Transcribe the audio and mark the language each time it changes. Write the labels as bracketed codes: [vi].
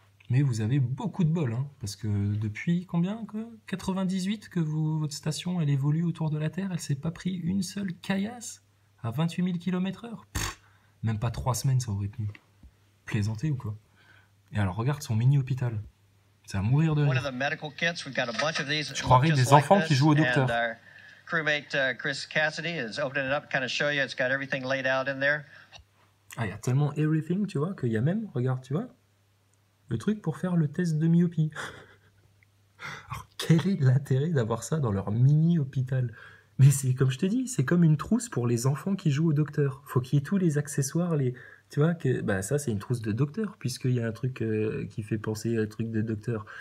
[fr] Mais vous avez beaucoup de bol, hein, parce que depuis combien 98 que votre station elle évolue autour de la Terre, elle s'est pas pris une seule caillasse à 28 000 km/h. Même pas 3 semaines ça aurait tenu. Plaisanter ou quoi? Et alors regarde son mini-hôpital. C'est à mourir de rire. Je croirais des enfants qui jouent au docteur. [en] Crewmate Chris Cassidy is opening it up, kind of show you. It's got everything laid out in there. [fr] Ah, il y a tellement everything, tu vois, qu'il y a même, regarde, tu vois, le truc pour faire le test de myopie. Alors, quel est l'intérêt d'avoir ça dans leur mini-hôpital? Mais c'est comme je te dis, c'est comme une trousse pour les enfants qui jouent au docteur. Faut qu'il y ait tous les accessoires, tu vois, que bah ça c'est une trousse de docteur, puisqu'il y a un truc qui fait penser à un truc de docteur.